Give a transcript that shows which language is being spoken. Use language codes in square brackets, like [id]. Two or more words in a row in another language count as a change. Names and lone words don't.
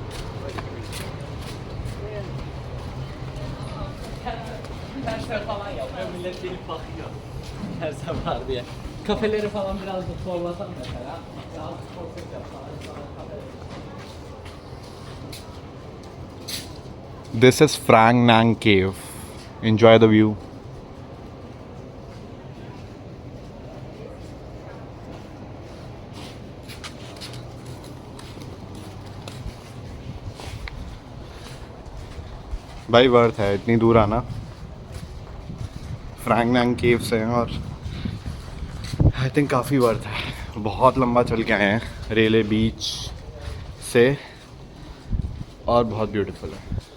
[tr] Kafeleri falan biraz da sorlasam mesela. Daha korkak yapar. [en] This is Phra Nang Cave. Enjoy the view. [hi] भाई वर्थ है इतनी दूर आना फ्रैंक नैंग केव से और [en] I think [hi] काफ़ी वर्थ है बहुत लंबा चल के आए हैं रेले बीच से और बहुत ब्यूटीफुल है